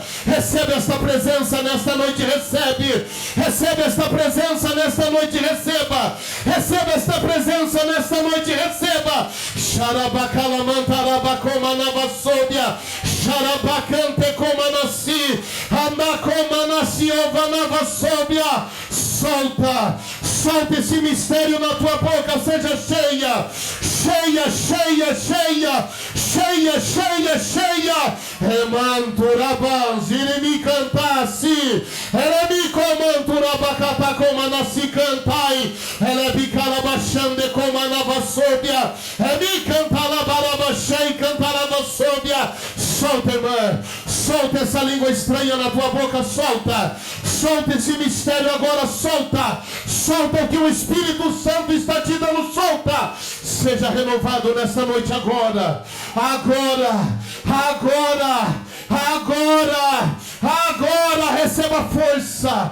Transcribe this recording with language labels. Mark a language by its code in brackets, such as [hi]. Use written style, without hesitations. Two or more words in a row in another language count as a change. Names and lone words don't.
[pt] Recebe esta presença nesta noite, recebe esta presença nesta noite, receba esta presença nesta noite, receba. Xarabacalamantarabacomanabasobia, xarabacantecomanasi, anacomanasiovanavasobia. Solta esse mistério na tua boca, seja cheia. Emanturabans, iremi cantassi, eremi comanturabacata comanasi cantai, elebi carabachande comanavasobia, emi cantalabarabachei cantaravasobia. Solta, irmã, solta essa língua estranha na tua boca, solta esse mistério agora, solta o que o Espírito Santo está te dando, solta. Seja renovado nessa noite agora, receba força.